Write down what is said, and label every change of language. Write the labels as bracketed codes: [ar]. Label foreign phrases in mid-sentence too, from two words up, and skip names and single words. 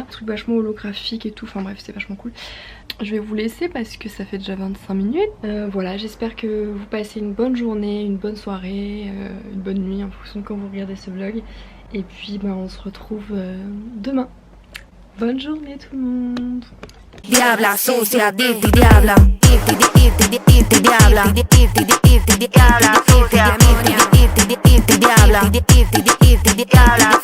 [fr] Un truc vachement holographique et tout, enfin bref, c'est vachement cool. Je vais vous laisser parce que ça fait déjà 25 minutes. Voilà, j'espère que vous passez une bonne journée, une bonne soirée, une bonne nuit en fonction de quand vous regardez ce vlog. Et puis bah, on se retrouve demain. Bonne journée tout le monde. [es] Diabla, sucia, dirty, diabla, diabla, diabla, sucia, diabla,